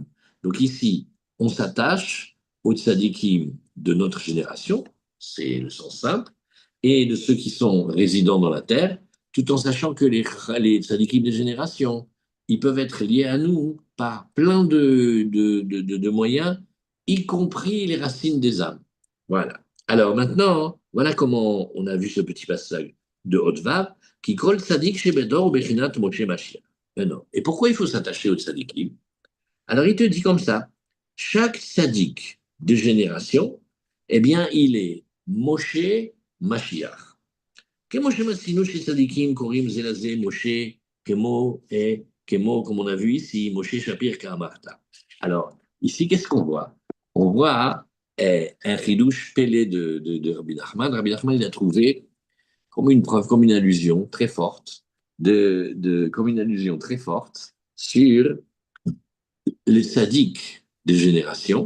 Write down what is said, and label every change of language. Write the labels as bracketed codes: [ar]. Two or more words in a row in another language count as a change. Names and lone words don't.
[fr] Donc ici, on s'attache aux tzadikim de notre génération, c'est le sens simple, et de ceux qui sont résidents dans la terre, tout en sachant que les tzadikim des générations, ils peuvent être liés à nous par plein de moyens, y compris les racines des âmes. Voilà. Alors maintenant, voilà comment on a vu ce petit passage de Hotvav, qui [he] כל צדיק שבדור הוא בחינת משה משיח. [fr] Non. Et pourquoi il faut s'attacher aux tzadikim? Alors il te dit comme ça, chaque tzadik de génération, eh bien, il est Moshe Mashiach. [he] כמו שמצינו chez צדיקים קורים זה לזה משה, כמו, [fr] comme on a vu ici, [arc] משה שפיר קאמרת. [fr] Alors, ici, qu'est-ce qu'on voit? On voit un [he] חידוש פלא [fr] de Rabbi Nachman. Rabbi Nachman, il a trouvé comme une preuve, comme une allusion très forte, comme une allusion très forte sur les sadiques des générations.